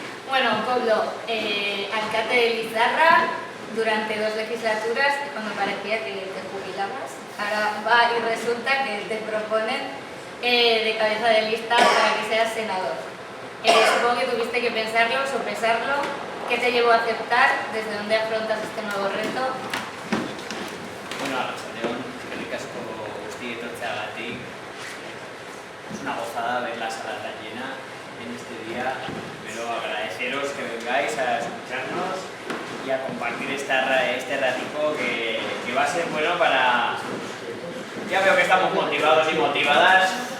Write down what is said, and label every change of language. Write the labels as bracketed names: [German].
[Spanish] Bueno, Pablo, alcalde de Lizarra durante 2 legislaturas, cuando parecía que te jubilabas, ahora va y resulta que te proponen de cabeza de lista para que seas senador. Supongo que tuviste que pensarlo, sopesarlo. ¿Qué te llevó a aceptar? ¿Desde dónde afrontas este nuevo reto? [Basque] Bueno, arratsaldeon, eskerrik asko guzti etortzeagatik. [Spanish] Es una gozada ver la sala tan llena en este día, pero agradeceros que vengáis a escucharnos y a compartir este ratico que va a ser bueno para... Ya veo que estamos motivados y motivadas.